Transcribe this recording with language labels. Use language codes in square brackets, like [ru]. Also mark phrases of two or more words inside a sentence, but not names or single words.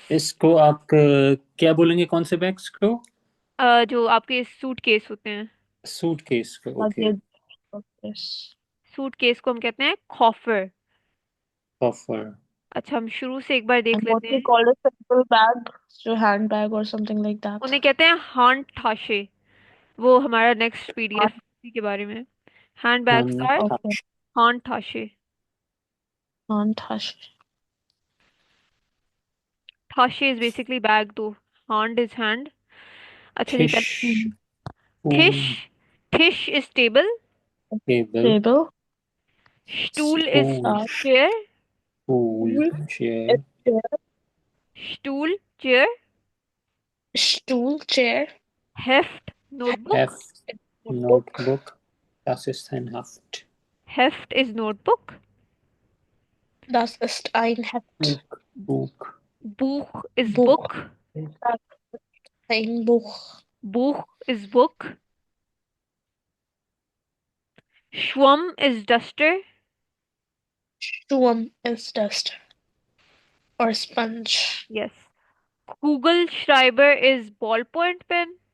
[hi] इसको आप क्या बोलेंगे, कौन से बैग्स को? जो आपके सूटकेस होते हैं, सूटकेस को, ओके। [en] Luggage. Yes. [hi] सूटकेस को हम कहते हैं कॉफर. कॉफर। अच्छा, हम शुरू से एक बार देख [en] And what [hi] लेते [en] we [hi] हैं. [en] call a simple bag, so handbag or something like that. [hi] उन्हें कहते हैं हांडताशे. वो हमारा नेक्स्ट पीडीएफ के बारे में. [en] handbags are Okay. हांडताशे. Handtasch. Tasche is basically bag, तो Hand is hand. [hi] अच्छा जी. [en] फिश। थिश. Tisch is table. टेबल। Table. stool is स्टूल। चेयर. stool. chair. Chair. stool chair. Stool. Chair. Heft notebook. Heft notebook. [de] Das ist ein Heft. [en] Heft is notebook. [de] Das ist ein Heft. Buch. Buch. [en] book is [de] Buch. बुक. Das ist ein Buch. [en] Buch is book. Schwamm is duster. Schwamm is duster or sponge. Yes. Kugelschreiber is ballpoint pen.